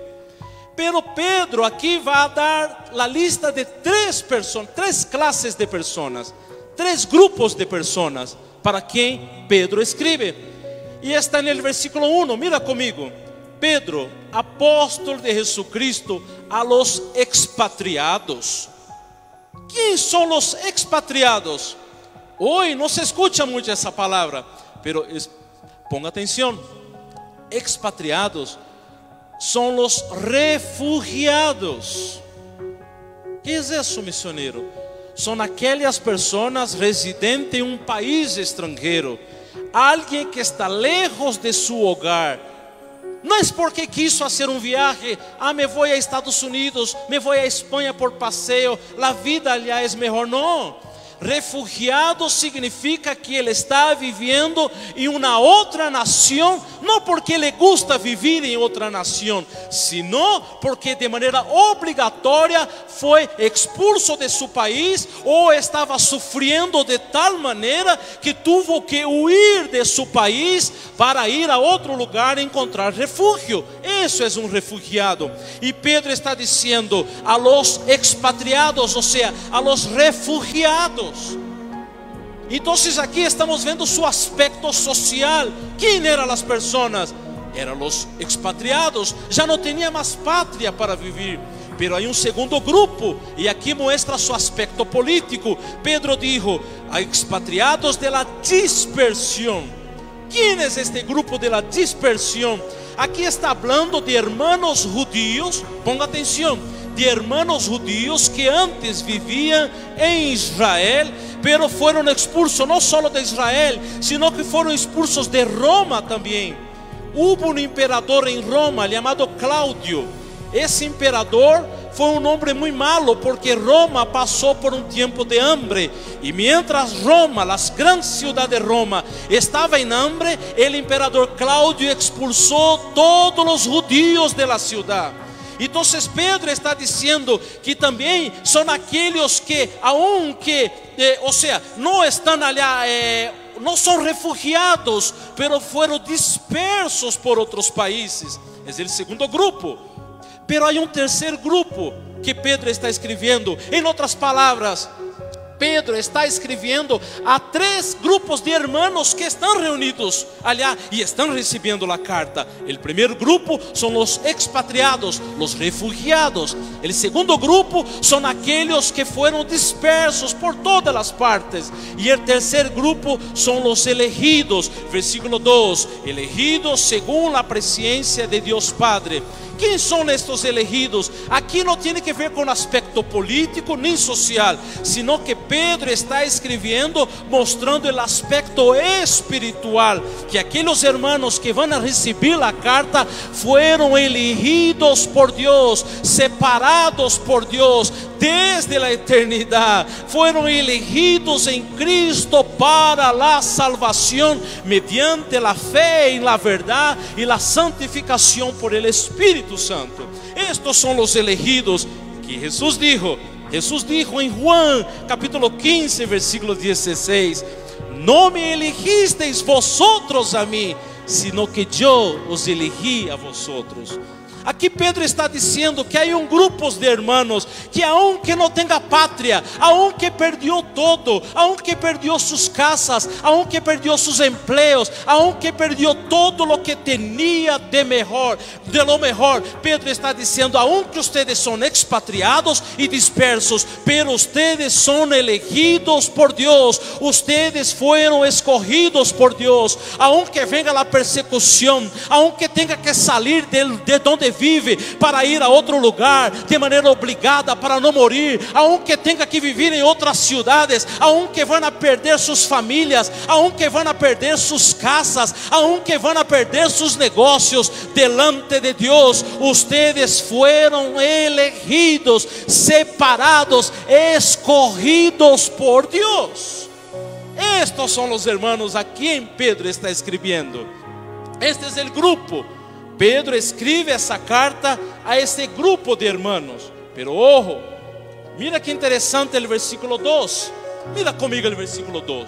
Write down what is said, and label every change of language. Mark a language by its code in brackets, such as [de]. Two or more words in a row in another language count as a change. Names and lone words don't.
[pt] Pero Pedro aqui vai dar a lista de três classes de pessoas, três grupos de pessoas, para quem Pedro escribe. E está no versículo 1, mira comigo. [es] Pedro, apóstolo de Jesucristo, a los expatriados. ¿Quién son los expatriados? Hoy no se escucha mucho esa palabra, pero ponga atención. Expatriados son los refugiados. ¿Qué es eso, misionero? Son aquellas personas residentes en un país extranjero, alguien que está lejos de su hogar. No es porque quiso hacer un viaje, me voy a Estados Unidos, me voy a España por paseo, la vida allá es mejor. No. [pt] Refugiado significa que ele está viviendo em uma outra nação, não porque [es] le gusta vivir [pt] em outra nação, [es] sino porque [pt] de maneira obrigatória foi expulso de seu país ou estava sofrendo de tal maneira que [es] tuvo que huir [pt] de seu país para ir a outro lugar e encontrar refúgio. Isso é um refugiado. E Pedro está dizendo [es] a los expatriados, [pt] ou seja, [es] a los refugiados. [pt] Então aqui estamos vendo seu aspecto social. Quem eram as pessoas? Eram os expatriados. Já não tinha mais pátria para viver. Pero há um segundo grupo, e aqui mostra seu aspecto político. [es] Pedro dijo: a expatriados de la dispersión. [pt] Quem é este grupo [es] de la dispersión? [pt] Aqui está falando de [es] hermanos judíos. [pt] Ponga atenção. De [es] hermanos judíos [pt] que antes viviam em Israel, pero foram expulsos não só de Israel, [es] sino que [pt] foram expulsos de Roma também. Houve um imperador em Roma chamado Cláudio. Esse imperador foi um homem muito malo, porque Roma passou por um tempo de hambre, e mientras Roma, as grandes cidades de Roma, estava em hambre, o imperador Cláudio expulsou todos os judíos [es] de la ciudad. [pt] Então Pedro está dizendo que também são aqueles que, aunque, ou seja, não estão ali, não são refugiados, pero foram dispersos por outros países. É o segundo grupo. Pero há um terceiro grupo que Pedro está escrevendo. Em outras palavras, Pedro está escrevendo a 3 grupos de hermanos que estão reunidos allá e estão recebendo a carta. O primeiro grupo são os expatriados, os refugiados. O segundo grupo são aqueles que foram dispersos por todas as partes. E o terceiro grupo são os elegidos. Versículo 2: [es] elegidos según [pt] a presciência de Deus Padre. Quem são estes elegidos? Aqui não tem que ver com aspecto político nem social, [es] sino que [pt] Pedro está escrevendo mostrando o aspecto espiritual, que aqueles hermanos que vão receber a carta foram elegidos por Deus, separados por Deus desde a eternidade, foram elegidos em Cristo para a salvação mediante a fé em la verdade e a santificação por el Espírito Santo. Estos são os elegidos que Jesus dijo em Juan capítulo 15 versículo 16: não [es] me elegisteis vosotros [pt] a mim, [es] sino que [pt] eu os elegi [es] a vosotros. [pt] Aqui Pedro está dizendo que há grupos de hermanos que aunque não tenha pátria, [es] aunque perdió todo, aunque perdió sus casas, aunque perdió sus empleos, aunque perdió todo lo que tenía de lo mejor, [pt] Pedro está dizendo, [es] aunque ustedes son expatriados y dispersos, pero ustedes son elegidos por Dios, ustedes fueron escogidos por Dios, aunque venga la persecución, aunque tenga que salir de donde vive para ir [pt] a outro lugar de maneira obrigada para não morir, aunque tenha que viver em outras cidades, aunque vão a perder suas famílias, aunque vão a perder suas casas, aunque vão a perder seus negócios, [es] delante de [pt] Deus, [es] ustedes fueron elegidos, separados, escogidos por Deus. [pt] Estes são os hermanos a quem Pedro está escrevendo. Este é o grupo. Pedro escribe essa carta a esse grupo de hermanos. [es] Pero ojo, mira que [pt] interessante o versículo 2. Mira comigo o versículo 2.